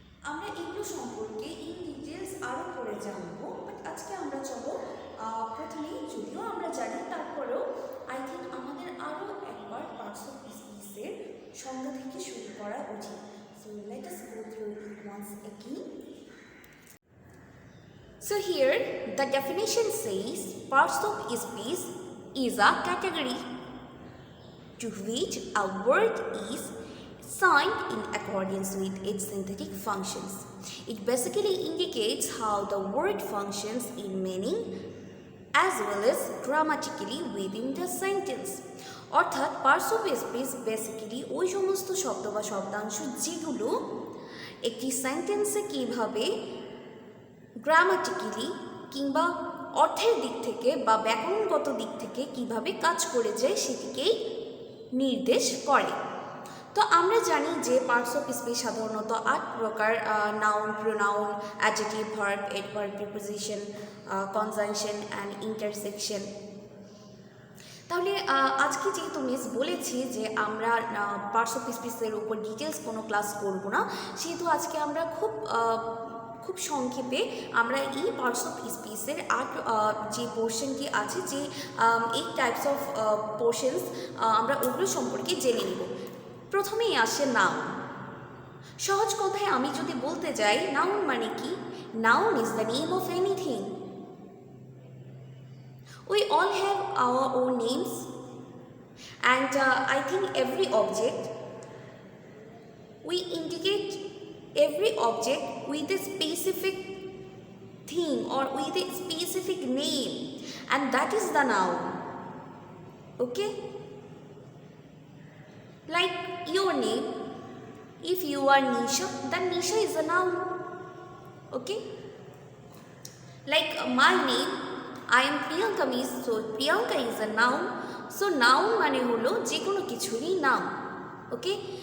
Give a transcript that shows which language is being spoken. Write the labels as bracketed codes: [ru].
[bn] আমরা এগুলো সম্পর্কে ইন ডিটেলস আরও পরে জানবো, বাট আজকে আমরা চলো প্রথমেই, যদিও আমরা জানি তারপরেও আই থিঙ্ক আমাদের আরও একবার পার্টস অফ স্পিচের সংজ্ঞা থেকে শুরু করা উচিত। [en] So let us go through it once again. So here the definition says parts of speech is a category to which a word is signed in accordance with its synthetic functions. It basically indicates how the word functions in meaning as well as grammatically within the sentence. [bn] অর্থাৎ parts of speech basically ওই সমস্ত শব্দ বা শব্দাংশ যেগুলো একটি সেন্টেন্সে কীভাবে grammatically কিংবা অর্থের দিক থেকে বা ব্যাকরণগত দিক থেকে কীভাবে কাজ করে যায় সেটিকেই নির্দেশ করে। তো আমরা জানি যে পার্টস অফ স্পিচ সাধারণত 8 প্রকার: noun, pronoun, adjective, verb, adverb, preposition, conjunction and intersection. তাহলে আজকে যেহেতু মিস বলেছি যে আমরা পার্টস অফ স্পিচের উপর ডিটেলস কোনো ক্লাস করব না, সেহেতু আজকে আমরা খুব সংক্ষেপে আমরা এই পার্টস অফ স্পিচের যে পোর্শনটি আছে, যে [en] 8 types of portions, [bn] আমরা ওগুলো সম্পর্কে জেনে নিব। প্রথমেই আসে নাউন। সহজ কথায় আমি যদি বলতে যাই নাউন মানে কি, [en] Noun is the name of anything. We all have our own names, and I think every object, we indicate every object with a specific thing or with a specific name, and that is the noun, okay? Like your name, if you are Nisha, then Nisha is a noun, okay? Like my name, I am Priyanka miss, so Priyanka is a noun. [bn] So noun মানে হলো যে কোনো কিছুরই নাম, okay?